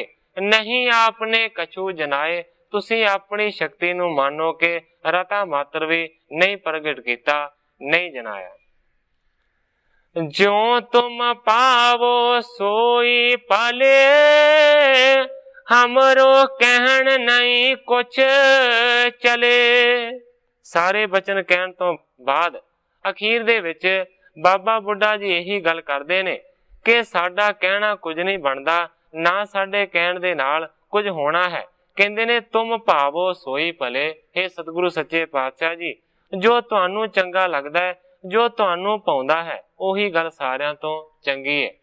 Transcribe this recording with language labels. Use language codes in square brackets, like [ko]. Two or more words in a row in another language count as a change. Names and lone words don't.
[bra] ਨਹੀਂ ਆਪਨੇ ਕਛੂ ਜਨਾਏ, [pa] ਤੁਸੀਂ ਆਪਣੀ ਸ਼ਕਤੀ ਨੂੰ ਮਾਨੋ ਕਿ ਰਤਾ ਮਾਤਰ ਵੀ ਨਹੀਂ ਪ੍ਰਗਟ ਕੀਤਾ, ਨਹੀਂ ਜਨਾਇਆ। [bra] ਜਿਉ ਤੁਮ ਪਾਵੋ ਸੋਈ ਪਾਲੇ, हमरो कहन नहीं कुछ चले। [pa] ਸਾਰੇ ਬਚਨ ਕਹਿਣ ਤੋਂ ਬਾਅਦ ਅਖੀਰ ਦੇ ਵਿੱਚ ਬਾਬਾ ਬੁੱਢਾ ਜੀ ਇਹੀ ਗੱਲ ਕਰਦੇ ਨੇ ਕਿ ਸਾਡਾ ਕਹਿਣਾ ਕੁਝ ਨਹੀਂ ਬਣਦਾ, ਨਾ ਸਾਡੇ ਕਹਿਣ ਦੇ ਨਾਲ ਕੁਝ ਹੋਣਾ ਹੈ। ਕਹਿੰਦੇ ਨੇ [bra] ਤੁਮ ਭਾਵੋ ਸੋਈ ਭਲੇ। [pa] हे ਸਤਿਗੁਰੂ ਸੱਚੇ ਪਾਤਸ਼ਾਹ ਜੀ, ਜੋ ਤੁਹਾਨੂੰ ਚੰਗਾ ਲੱਗਦਾ ਹੈ, ਜੋ ਤੁਹਾਨੂੰ ਪਾਉਂਦਾ ਹੈ, ਉਹੀ ਗੱਲ ਸਾਰਿਆਂ ਤੋਂ ਚੰਗੀ ਹੈ।